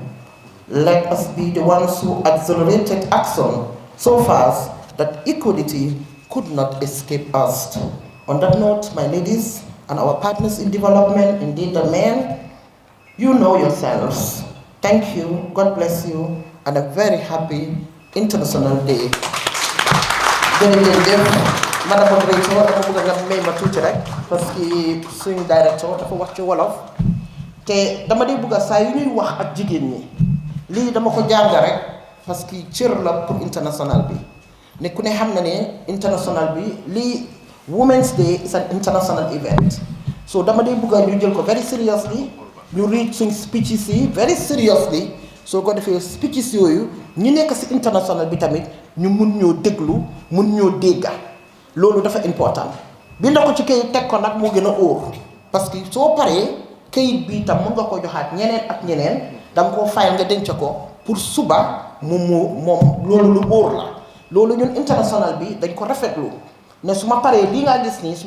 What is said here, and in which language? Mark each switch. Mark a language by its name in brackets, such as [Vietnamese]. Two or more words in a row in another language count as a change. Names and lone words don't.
[English] Let us be the ones who accelerated action so fast that equality could not escape us. On that note, my ladies and our partners in development, indeed the men, you know yourselves. Thank you, God bless you, and a very happy International Day. Madame Moderator, [Wolof] dama bëgg nga may ma tuuti rek [French] parce que [Wolof] suñu directeur dafa wax ci wolof te dama di bëgg saa yu ñuy wax ak jigéen ñi lii dama ko jàng rek [French] parce que [Wolof] cër la pour international bi ne ku ne xam na ne international bi lii [English] Women's Day is an international event [Wolof] so dama di bëgg ñu jël ko [English] very seriously [Wolof] ñu read suñ speeches yi [English] very seriously [Wolof] soo ko defee speeches yooyu ñi nekk ci international bi tamit ñu mun ñoo déglu mun ñoo dégga loolu dafa important binda ko ci kayit teg ko nag moo gën a óor [French] parce que [Wolof] soo paree kayit bi itam mën nga ko joxaat ñeneen ak ñeneen danga koo fayal nga denc ko pour suba moom loolu lu óor la loolu ñun international bi dañ ko rafetlu ne su ma paree lii ngaa gis nii su ma